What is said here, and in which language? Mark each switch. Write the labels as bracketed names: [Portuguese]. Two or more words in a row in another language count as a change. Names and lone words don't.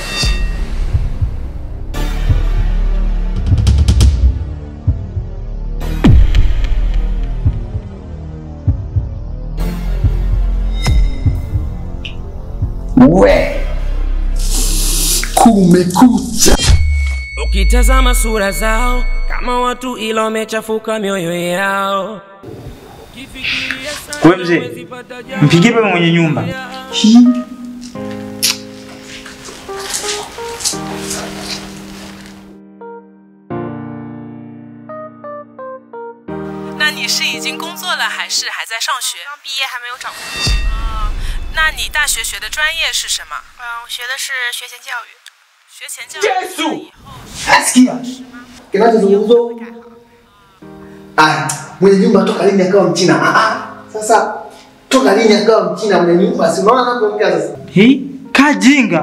[Swahili] We kumekucha. Ukitazama sura zao kama watu ila wamechafuka mioyo yao. Kwa mzee, mpigie baba mwenye nyumba. [Chinese] 那你是已经工作了还是还在上学？刚毕业还没有找工作。那你大学学的专业是什么？我学的是学前教育。学前教育以后。 [Swahili] Asikia. Kinachozungumzwa. Mwenye nyumba toka lini akawa mchina? Sasa toka lini akawa mchina mwenye nyumba? Si unaona anapoongea sasa. Kajinga.